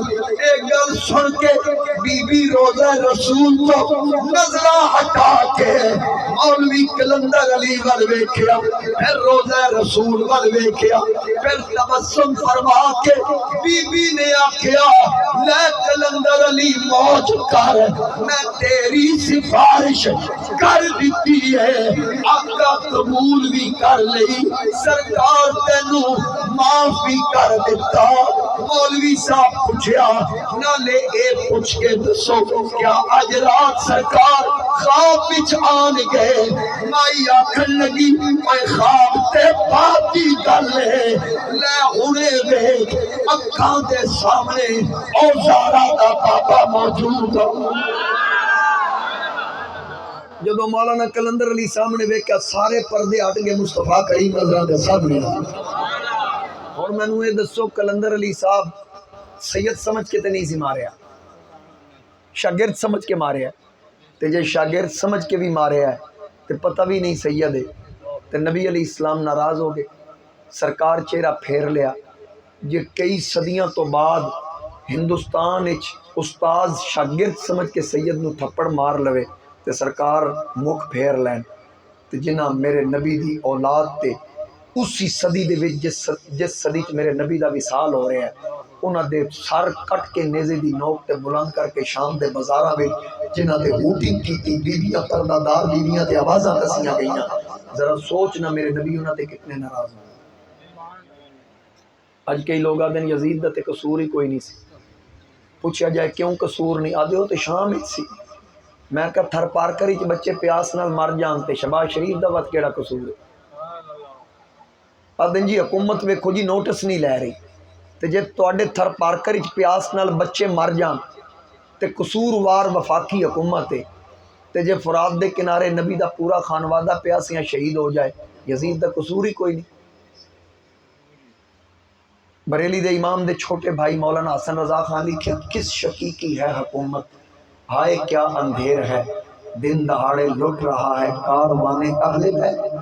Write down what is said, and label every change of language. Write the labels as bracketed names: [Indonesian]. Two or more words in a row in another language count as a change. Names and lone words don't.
[Punjabi] ایک گل سن کے بی بی روضہ رسول تو نظرہ ہٹا کے مولوی کلندر علی ول ویکھیا، پھر روضہ رسول ول ویکھیا، پھر تبسم فرما کے بی بی نے آکھیا، لے کلندر علی موج کر، میں تیری سفارش کر دیتی ہے، آقا قبول بھی کر لئی، سرکار تینوں معاف بھی کر دیتا۔ مولوی صاحب پوچھیا، نالے اے پوچھ کے دسو کیا اج رات سرکار خواب وچ آن گئے؟ مائی آکھن لگی، اے خواب تے باتی گل ہے، لے ہونے ویکھ اکھاں دے سامنے او زہرا دا بابا موجود ہو۔ جدو مولانا کلندر علی سامنے ویکھیا سارے پردے ہٹ گئے، مصطفیٰ کریم نظراں دے سامنے۔ اور مینوں یہ دسو کلندر علی صاحب سید سمجھ کے تے نہیں سی ماریا، شاگرد سمجھ کے ماریا، تے جے شاگرد سمجھ کے بھی ماریا ہے تے پتہ بھی نہیں سید ہے تے نبی علیہ السلام ناراض ہو گئے، سرکار چہرہ پھیر لیا۔ جے کئی صدیاں تو بعد ہندوستان وچ استاد شاگرد سمجھ کے سید نو تھپڑ مار لوے تے سرکار مکھ پھیر لین، تے جنہ میرے نبی دی اولاد تے اسی صدی دے وچ جس صدی چ میرے نبی دا وصال ہو رہا ہے، انہاں دے سر کٹ کے نیزے دی نوک تے بلند کر کے شام دے بازاراں وچ جنہاں دے ہوٹنگ کیتی، بیبیاں پردہ دار بیبیاں تے آوازاں دسیاں گئیاں، ذرا سوچنا میرے نبی انہاں تے کتنے ناراض ہوں۔ اج کئی لوگ آدھے یزید دا تے قصور ہی کوئی نہیں سی، پوچھا جائے کیوں قصور نہیں، آدھے ہو تے شام وچ سی، میں کہا تھر پارکر وچ بچے پیاس نال مر جان تے شہباز شریف دا وقت کیڑا قصور ہے؟ آدھے جی حکومت ویکھو جی نوٹس نہیں لے رہی، تے جے تواڈے تھر پارکر وچ پیاس نال بچے مر جان تے قصوروار وفاقی حکومت ہے، تے جے فرات دے کنارے نبی دا پورا خانوادہ پیاسیاں شہید ہو جائے، یزید دا قصور ہی کوئی نہیں۔ بریلی دے امام دے چھوٹے بھائی مولانا حسن رضا خان لکھے، [Urdu] کس شکی کی ہے حکومت، ہائے کیا اندھیر ہے، دن دہاڑے لٹ رہا ہے کارواں اہل بیت۔